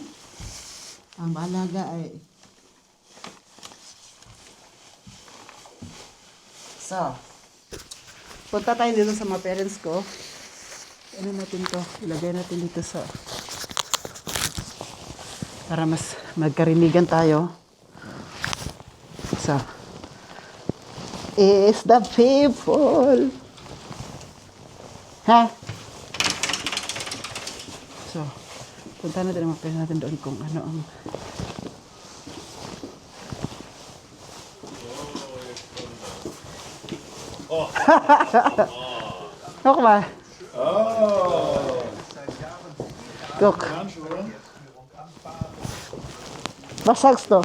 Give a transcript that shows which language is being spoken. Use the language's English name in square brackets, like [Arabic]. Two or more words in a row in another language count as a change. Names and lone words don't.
[Filipino] Ang mahalaga ay so, punta tayo dito sa mga parents ko. Ano natin to? Ilagay natin dito sa para mas magkarinigan tayo. [English] So, is the people. [Filipino] Ha? So, punta natin ang mga parents natin doon kung ano ang [German] Guck mal. [Filipino] Oh. [German] Guck. Was sagst du?